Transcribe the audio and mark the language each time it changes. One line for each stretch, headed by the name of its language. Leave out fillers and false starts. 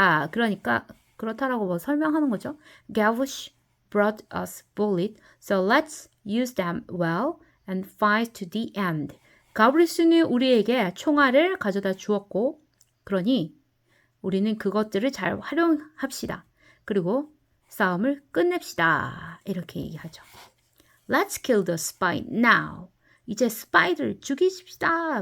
Korean: 그러니까 그렇다라고 뭐 설명하는 거죠.
English: Gavush brought us bullet, so let's use them well and fight to the end.
Korean: 가브리스는 우리에게 총알을 가져다 주었고, 그러니 우리는 그것들을 잘 활용합시다. 그리고 싸움을 끝냅시다. 이렇게 얘기하죠.
English: Let's kill the spy now.
Korean: 이제 스파이를 죽이십시다.